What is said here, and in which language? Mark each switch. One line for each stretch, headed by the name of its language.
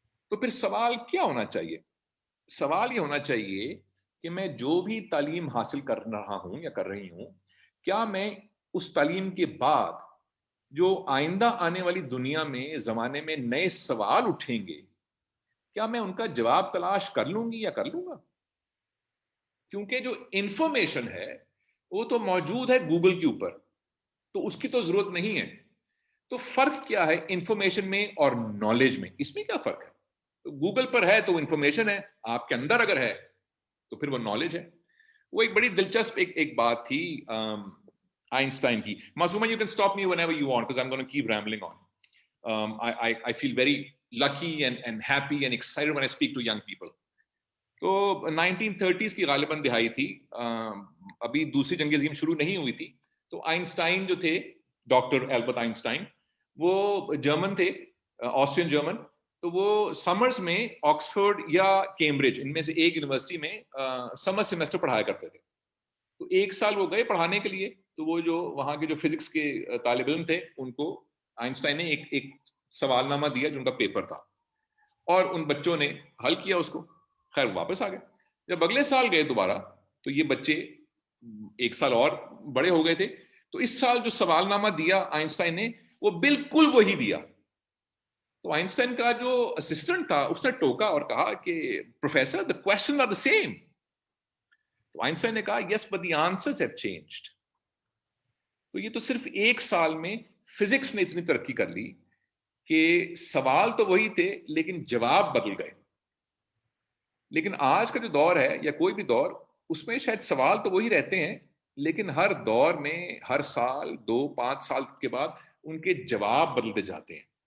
Urdu: تو پھر سوال کیا ہونا چاہیے؟ سوال یہ ہونا چاہیے کہ میں جو بھی تعلیم حاصل کر رہا ہوں یا کر رہی ہوں, کیا میں اس تعلیم کے بعد جو آئندہ آنے والی دنیا میں زمانے میں نئے سوال اٹھیں گے, کیا میں ان کا جواب تلاش کر لوں گی یا کر لوں گا؟ کیونکہ جو انفارمیشن ہے وہ تو موجود ہے گوگل کے اوپر, تو اس کی تو ضرورت نہیں ہے. تو فرق کیا ہے انفارمیشن میں اور نالج میں؟ اس میں کیا فرق ہے؟ تو گوگل پر ہے تو وہ انفارمیشن ہے, آپ کے اندر اگر ہے تو پھر وہ نالج ہے. وہ ایک بڑی دلچسپ ایک بات تھی آئنسٹائن کی.
English: Masooma, you can stop me whenever you want because I'm going to keep rambling on. I feel very lucky and happy and excited when I speak to young people.
Urdu: تو 1930s کی غالباً دہائی تھی, ابھی دوسری جنگ عظیم شروع نہیں ہوئی تھی. تو آئنسٹائن جو تھے, ڈاکٹر البرٹ آئنسٹائن, وہ جرمن تھے, آسٹرین جرمن. تو وہ سمرز میں آکسفورڈ یا کیمبرج ان میں سے ایک یونیورسٹی میں سمر سیمسٹر پڑھایا کرتے تھے. تو ایک سال وہ گئے پڑھانے کے لیے. تو وہ جو وہاں کے جو فزکس کے طالب علم تھے ان کو آئنسٹائن نے ایک سوال نامہ دیا جو ان کا پیپر تھا, اور ان بچوں نے حل کیا اس کو. خیر واپس آ گئے. جب اگلے سال گئے دوبارہ تو یہ بچے ایک سال اور بڑے ہو گئے تھے. تو اس سال جو سوال نامہ دیا آئنسٹائن نے وہ بالکل وہی دیا. تو آئنسٹائن کا جو اسسٹنٹ تھا اس نے ٹوکا اور کہا کہ professor
English: the questions are the same.
Urdu: تو آئنسٹائن نے کہا
English: yes but the answers have changed.
Urdu: تو یہ تو صرف ایک سال میں فزکس نے اتنی ترقی کر لی کہ سوال تو وہی تھے لیکن جواب بدل گئے. لیکن آج کا جو دور ہے یا کوئی بھی دور, اس میں شاید سوال تو وہی رہتے ہیں لیکن ہر دور میں ہر سال 2-5 سال کے بعد ان کے جواب بدلتے جاتے ہیں.